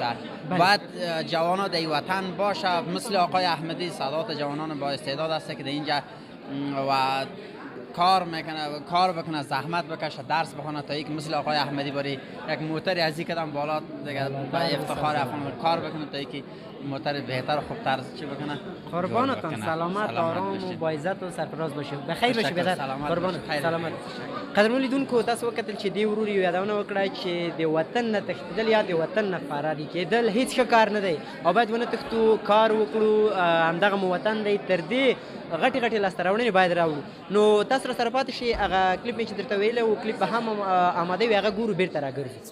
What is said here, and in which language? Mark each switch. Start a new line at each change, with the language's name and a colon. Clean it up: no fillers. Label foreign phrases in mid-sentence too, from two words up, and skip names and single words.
Persian: باید جوانا در وطن باشه مثل آقای احمدی سادات جوانان با استعداد است که در اینجا و کار بکنه زحمت بکشه درس بخونه تا یک مثل آقای احمدی بری یک موتر از این قدم بالا دیگه با افتخار افغان کار بکنه تا یک موتر بهتر و خوبتر چی بکنه. قربانتان سلامت آرام و با عزت و سرفراز باشه بخیر باشه بدر قربان سلامت.
Pashto: قدرمن لیدونکو تاسو وکتل چې دی ورور یو یادونه وکړه چې د وطن نه تښتېدل یا د وطن نه فراري کېدل هیڅ ښه کار نه دی او باید ونه تښتو کار وکړو همدغه مو وطن دی تر دې غټې لاسته راوړنې باید راوړو نو تاسو سره پاتې شئ هغه کلیپ مې چې درته ویلی و کلیپ به هم آماده وي هغه ګورو بېرته راګرځو.